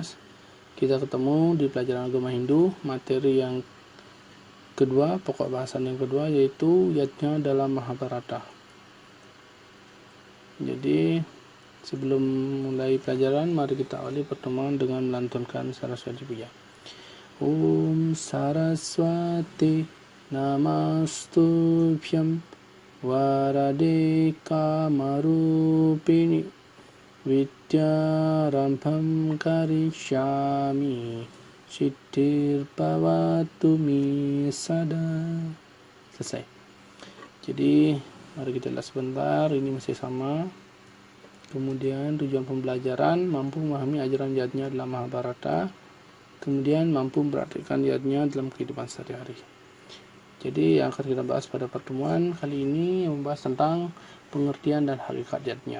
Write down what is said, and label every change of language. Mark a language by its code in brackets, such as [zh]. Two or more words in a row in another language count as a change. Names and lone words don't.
[id] Kita ketemu di pelajaran agama Hindu, materi yang kedua, pokok bahasan yang kedua, yaitu yajna dalam Mahabharata. Jadi, sebelum mulai pelajaran, mari kita awali pertemuan dengan melantunkan Saraswati Puja. [sa] ॐ सरस्वति नमस्तुभ्यं वरदे कामरूपिणि विद्यारम्भं करिष्यामि सिद्धिर्भवतु मे सदा. [id] Selesai. Jadi mari kita lihat sebentar, ini masih sama. Kemudian tujuan pembelajaran, mampu memahami ajaran yajna dalam Mahabharata. Kemudian mampu mempraktikkan yajna dalam kehidupan sehari-hari. Jadi yang akan kita bahas pada pertemuan kali ini membahas tentang pengertian dan hakikat yajna.